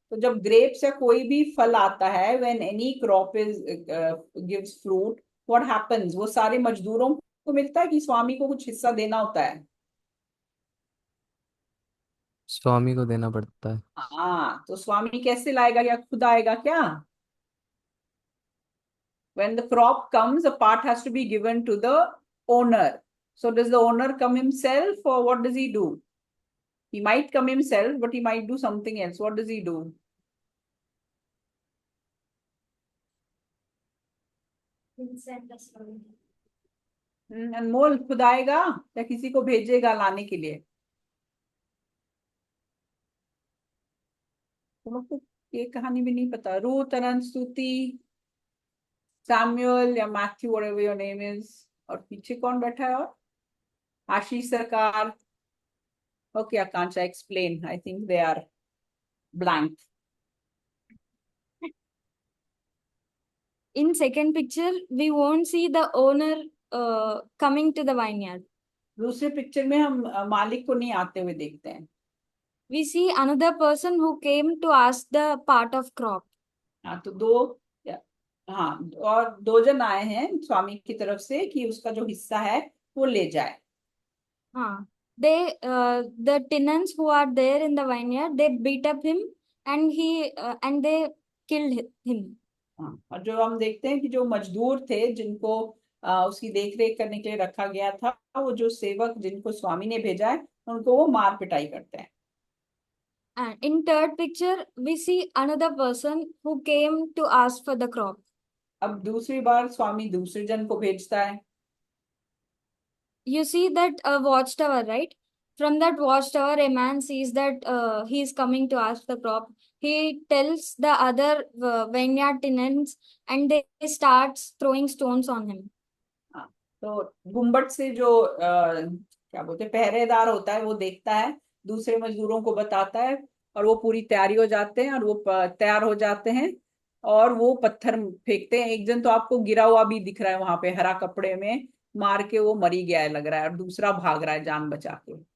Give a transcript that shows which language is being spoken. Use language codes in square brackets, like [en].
[hi] तो जब ग्रेप्स या कोई भी फल आता है, [en] when any crop is gives fruit, what happens? [hi] वो सारे मजदूरों को मिलता है कि स्वामी को कुछ हिस्सा देना होता है? स्वामी को देना पड़ता है. हाँ, तो स्वामी कैसे लाएगा? या खुद आएगा क्या? [en] When the crop comes, a part has to be given to the owner. So does the owner come himself or what does he do? He might come himself, but he might do something else. What does he do? [hi] अनमोल खुद आएगा या किसी को भेजेगा लाने के लिए? तुम लोग को ये कहानी भी नहीं पता? रूथ, अनंत, स्तुति, सैमुअल या Matthew, [en] Whatever your name is. [hi] और पीछे कौन बैठा है? और आशीष सरकार. [en] Okay, Akansha, explain. I think they are blank. In second picture, we won't see the owner coming to the vineyard. [hi] दूसरे पिक्चर में हम मालिक को नहीं आते हुए देखते हैं. [en] We see another person who came to ask the part of crop. [hi] हाँ, तो हाँ, और 2 जन आए हैं स्वामी की तरफ से कि उसका जो हिस्सा है वो ले जाए. [en] हाँ, the tenants who are there in the vineyard, they beat up him and they killed him. [hi] हाँ, और जो हम देखते हैं कि जो मजदूर थे जिनको उसकी देख रेख करने के लिए रखा गया था, वो जो सेवक जिनको स्वामी ने भेजा है उनको वो मार पिटाई करते हैं. [en] And in third picture, we see another person who came to ask for the crop. [hi] अब दूसरी बार स्वामी दूसरे जन को भेजता है. [en] You see that watchtower, right? From that watchtower, a man sees that he is coming to ask the crop. He tells the other vineyard tenants, and they start throwing stones on him. [hi] हाँ, तो गुम्बद से जो क्या बोलते हैं, पहरेदार होता है, वो देखता है, दूसरे मजदूरों को बताता है, और वो पूरी तैयारी हो जाते हैं, और वो तैयार हो जाते हैं, और वो पत्थर फेंकते हैं। एक जन तो आपको गिरा हुआ भी दिख रहा है वहां पे, हरा कपड़े में मार के वो मरी गया है लग रहा है, और दूसरा भाग रहा है जान बचा के।